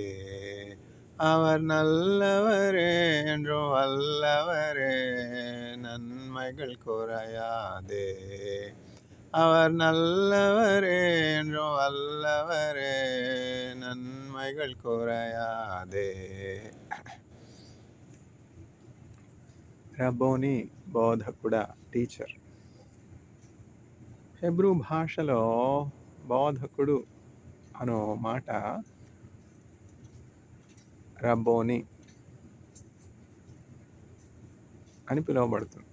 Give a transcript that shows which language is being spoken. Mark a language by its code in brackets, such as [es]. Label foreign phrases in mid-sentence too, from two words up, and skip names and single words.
[ta] அவர் நல்லவரே என்றும் வல்லவரே, நன்மைகள் குறையாதே. அவர் நல்லவரே என்றும் வல்லவரே, நன்மைகள் குறையாதே. [te] రబ్బోని బోధకుడా, టీచర్. హెబ్రూ భాషలో బోధకుడు అనో మాట రబ్బోని అని పిలువబడుతుంది.